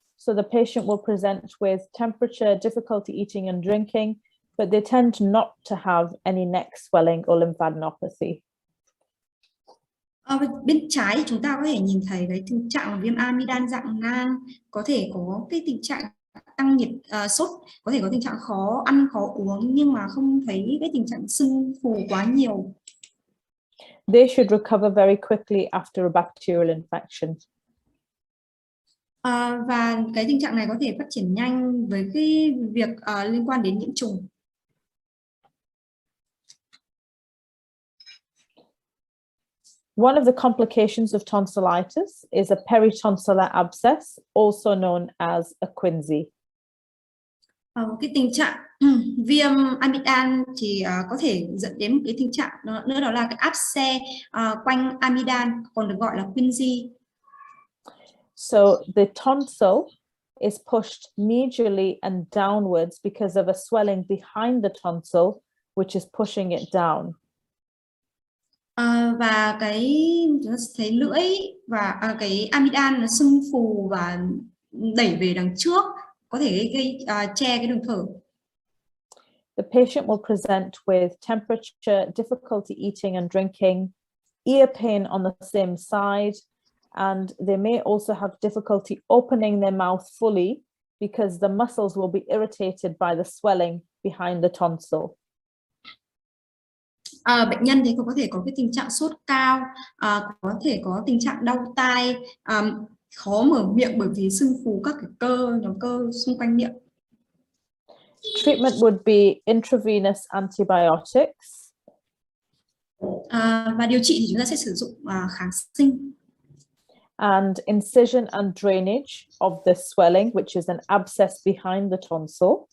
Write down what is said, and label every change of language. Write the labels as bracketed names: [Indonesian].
[English] So the patient will present with temperature, difficulty eating and drinking, but they tend not to have any neck swelling or lymphadenopathy. [Vietnamese] Bên trái thì chúng ta có thể nhìn thấy cái tình trạng viêm amidan dạng nang, có thể có cái tình trạng tăng nhiệt, sốt, có thể có tình trạng khó ăn khó uống, nhưng mà không thấy cái tình trạng sưng phù quá nhiều. [English] They should recover very quickly after a bacterial infection. [Vietnamese] Và cái tình trạng này có thể phát triển nhanh với cái việc liên quan đến nhiễm trùng. [English] One of the complications of tonsillitis is a peritonsillar abscess, also known as a quinsy. [Vietnamese] Cái tình trạng viêm amidan thì có thể dẫn đến một cái tình trạng nữa, đó là cái áp xe quanh amidan, còn được gọi là quinsy. [English] So the tonsil is pushed medially and downwards because of a swelling behind the tonsil, which is pushing it down. [Vietnamese] Và cái chúng ta thấy lưỡi và cái amidan nó sưng phù và đẩy về đằng trước, có thể gây che cái đường thở. [English] The patient will present with temperature, difficulty eating and drinking, ear pain on the same side, and they may also have difficulty opening their mouth fully because the muscles will be irritated by the swelling behind the tonsil. [Vietnamese] Bệnh nhân thì cũng có thể có cái tình trạng sốt cao, có thể có tình trạng đau tai, khó mở miệng bởi vì sưng phù các cái nhóm cơ xung quanh miệng. [English] Treatment would be intravenous antibiotics. [Vietnamese] Và điều trị thì chúng ta sẽ sử dụng kháng sinh. [English] And incision and drainage of the swelling, which is an abscess behind the tonsil.